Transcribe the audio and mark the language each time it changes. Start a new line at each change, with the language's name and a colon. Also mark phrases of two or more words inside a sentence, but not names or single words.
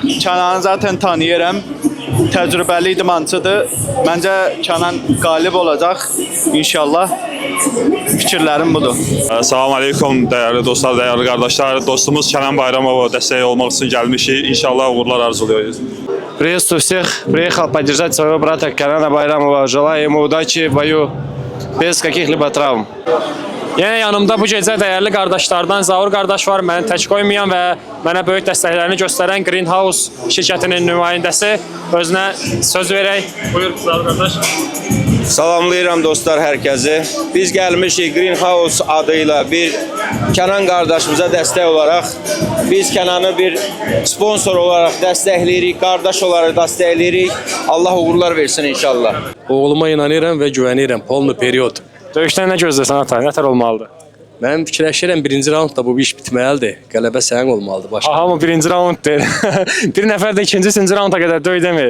Azerbaijani: Kənanı zaten tanıyıram. Təcrübəli idmançıdır. Məncə Kənan qalib olacaq. İnşallah. Fikirlərim budur. Salam aleykum
Turkish: değerli dostlar, değerli kardeşler.
Azerbaijani: Dostumuz Kenan Bayramova dəstək olmaq üçün gəlmişik. İnşallah uğurlar arzuluyoruz.
Russian: Приветствую всех. Приехал поддержать своего брата Kenana Bayramova. Желаю ему удачи в бою без каких-либо travm.
Azerbaijani: Yəni yanımda bu gecə dəyərli qardaşlardan Zaur qardaş var, məni tək qoymayan və mənə böyük dəstəklərini göstərən Greenhouse şirkətinin nümayəndəsi. Özünə söz verək. Buyur Zaur qardaş. Salamlayıram dostlar herkese.
Turkish: Biz gelmişik Greenhouse adıyla bir Kenan kardeşimize destek olarak. Biz Kenan'ı bir sponsor olarak destekleyirik, kardeş olarak destekleyirik.
Azerbaijani: Allah uğurlar versin inşallah. Oğluma inanıram və güvənirəm.
Russian: Полный период.
Azerbaijani: Döyüşdən nə gözləsən ata? Nətər olmalıdır? Mən fikirləşirəm birinci raundda bu iş bitməlidir. Qələbə sənin olmalıdır başqa. Hamı birinci raund deyir. Bir nəfər də ikinci, üçüncü raunda qədər döy demir.